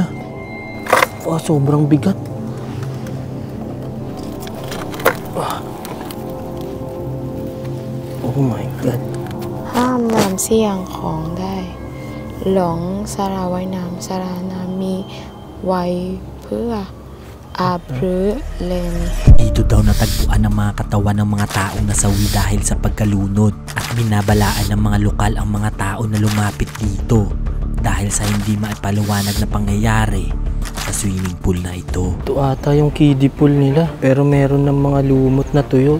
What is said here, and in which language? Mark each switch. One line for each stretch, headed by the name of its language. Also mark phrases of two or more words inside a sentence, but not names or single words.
Filipino: Oh, sobrang bigat.
English: Oh my God.
Thai: ห้ามนำเสี่ยงของได้หลงสาราว่ายน้ำสาราน้ำมีไว้เพื่ออาบหรือเลน
Filipino: Dito daw natagpuan ang mga katawan ng mga taong nasawi dahil sa pagkalunod at binabalaan ng mga lokal ang mga tao na lumapit dito dahil sa hindi maipaliwanag na pangyayari sa
English: swimming pool
Filipino: na ito. Ito ata yung
English: kiddie pool
Filipino: nila. Pero meron ng mga lumot na tuyo.